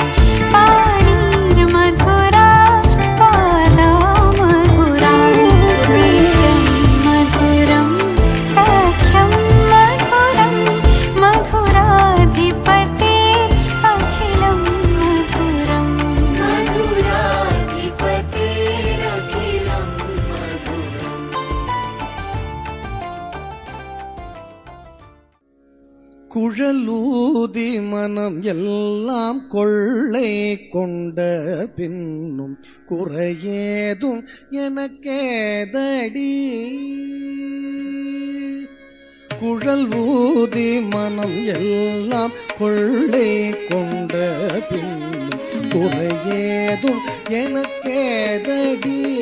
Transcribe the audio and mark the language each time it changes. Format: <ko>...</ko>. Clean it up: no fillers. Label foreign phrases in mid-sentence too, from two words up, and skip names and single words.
<sa>पाणिर्मधुरा पादा मधुरा प्रीतं मधुरं सख्यं मधुरं मधुराधिपतेरखिलं मधुरं मधुराधिपतेरखिलं मधुरम्</sa> <ta>குழலூதி மனம் எல்லாம் கொள்ளை கொண்ட பின்னும் குறையேதும் எனக்கேதடி குழல் ஊதி மனம் எல்லாம் கொள்ளை கொண்ட பின்னும் குறையேதும் எனக்கேதடி</ta>